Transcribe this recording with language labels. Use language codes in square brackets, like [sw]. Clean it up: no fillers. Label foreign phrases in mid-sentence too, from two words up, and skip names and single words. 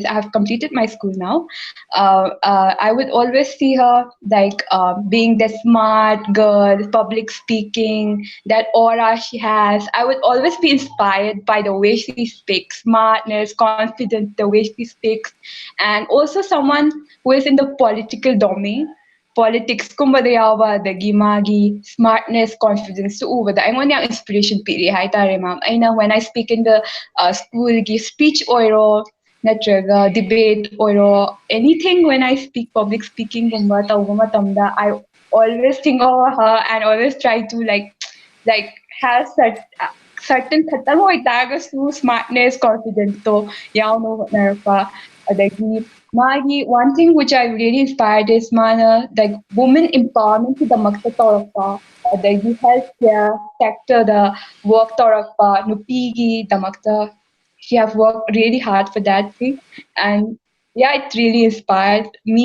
[en] I have completed my school now. I would always see her like being the smart girl, public speaking, that aura she has. I would always be inspired by the way she speaks, smartness, confidence, the way she speaks. And also someone who is in the political domain, politics [mni] kumbada yawa adagi magi smartness confidence to ubada aimon yang inspiration piri hai tare ma'am aina [en] when I speak in the school [mni] gi speech oiro natraga debate oiro [en] anything when I speak public speaking [mni] gumba tawba matamda [en] I always think of her and always try to like have certain [mni] khatam hoitagasu [en] smartness confidence [mni] to yawno narpa adagi Magi, [en] one thing which I really inspired is mana like women empowerment to the [mni] makta torapa, [en] the healthcare sector, the work torapa, nupigi, the makta. She have worked really hard for that thing, and yeah, it really inspired me.